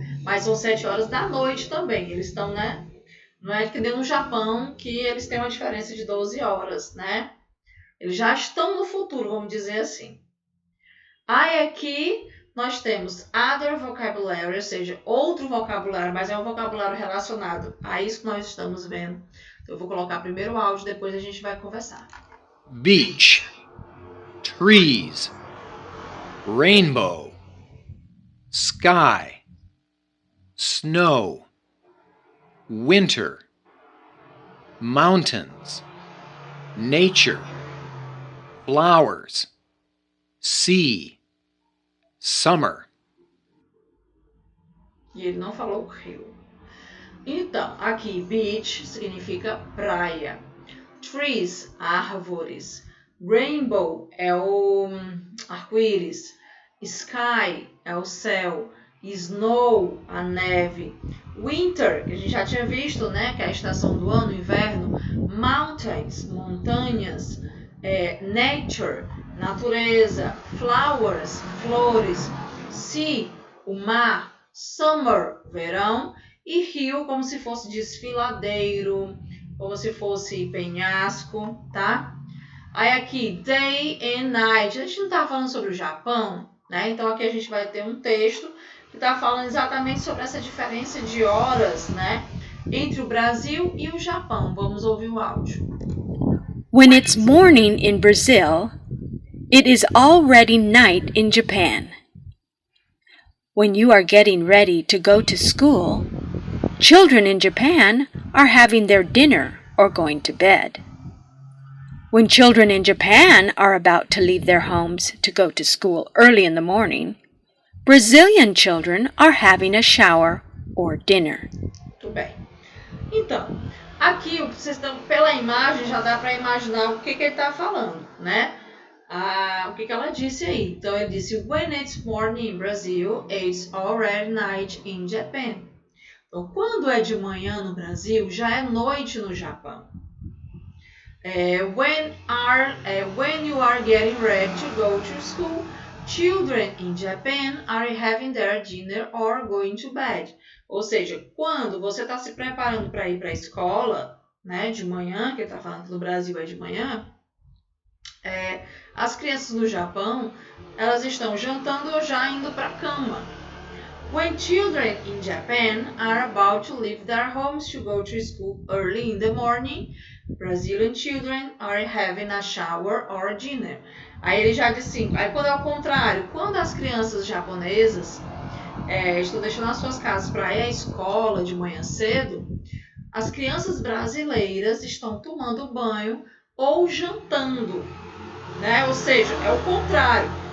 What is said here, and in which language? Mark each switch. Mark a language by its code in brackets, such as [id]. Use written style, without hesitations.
[pt] Mas são 7 horas da noite também. Eles estão, né? Não é que nem no Japão, que eles têm uma diferença de 12 horas, né? Eles já estão no futuro, vamos dizer assim. Aí aqui nós temos [en] other vocabulary, [pt] ou seja, outro vocabulário, mas é um vocabulário relacionado a isso que nós estamos vendo. Então, eu vou colocar primeiro o áudio, depois a gente vai conversar. [en] Beach, trees, rainbow, sky, snow, winter, mountains, nature, flowers, sea, summer. [pt] E ele não falou o rio. Então, aqui, beach significa praia. Trees, árvores. Rainbow é o arco-íris. Sky é o céu. Snow, a neve. Winter, que a gente já tinha visto, né? Que é a estação do ano, inverno. Mountains, montanhas. Nature, natureza. Flowers, flores. Sea, o mar. Summer, verão. E rio, como se fosse desfiladeiro, como se fosse penhasco, tá? Aí aqui, [en] day and night. [pt] A gente não tá falando sobre o Japão, né? Então aqui a gente vai ter um texto que tá falando exatamente sobre essa diferença de horas, né? Entre o Brasil e o Japão. Vamos ouvir o áudio. [en] When it's morning in Brazil, it is already night in Japan. When you are getting ready to go to school, children in Japan are having their dinner or going to bed. When children in Japan are about to leave their homes to go to school early in the morning, Brazilian children are having a shower or dinner. [pt] Muito bem. Então, aqui vocês estão, pela imagem já dá para imaginar o que ele está falando, né? O que ela disse aí. Então, ele disse, [en] when it's morning in Brazil, it's already night in Japan. [pt] Então, quando é de manhã no Brasil, já é noite no Japão. [en] When you are getting ready to go to school, children in Japan are having their dinner or going to bed. [pt] Ou seja, quando você está se preparando para ir para a escola, né, de manhã, que ele está falando que no Brasil é de manhã, as crianças no Japão, elas estão jantando ou já indo para a cama. [en] When children in Japan are about to leave their homes to go to school early in the morning, Brazilian children are having a shower or dinner. [pt] Aí ele já disse assim, aí quando é o contrário, quando as crianças japonesas estão deixando as suas casas para ir à escola de manhã cedo, as crianças brasileiras estão tomando banho ou jantando, né? Ou seja, é o contrário.